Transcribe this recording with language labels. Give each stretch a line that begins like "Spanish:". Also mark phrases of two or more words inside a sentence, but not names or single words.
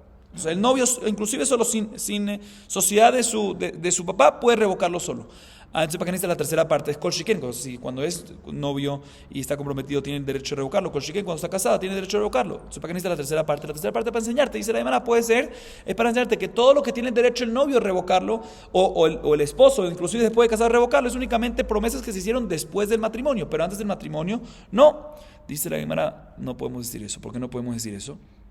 Spanish: O sea, el novio, inclusive solo sin sociedad de su papá, puede revocarlo solo. Entonces, ¿para qué necesita la tercera parte?
Hebrew: Es כל שכן.
Spanish: Cuando es novio y está comprometido, tiene el derecho de revocarlo.
Hebrew: כל שכן,
Spanish: cuando está casada, tiene el derecho de revocarlo. Entonces, ¿para qué necesita la tercera parte? La tercera parte para enseñarte, dice la Gemara, puede ser, es para enseñarte que todo lo que tiene el derecho el novio de revocarlo, o el esposo, inclusive después de casar, revocarlo, es únicamente promesas que se hicieron después del matrimonio, pero antes del matrimonio, no. Dice la Gemara, no podemos decir eso. ¿Por qué no podemos decir eso?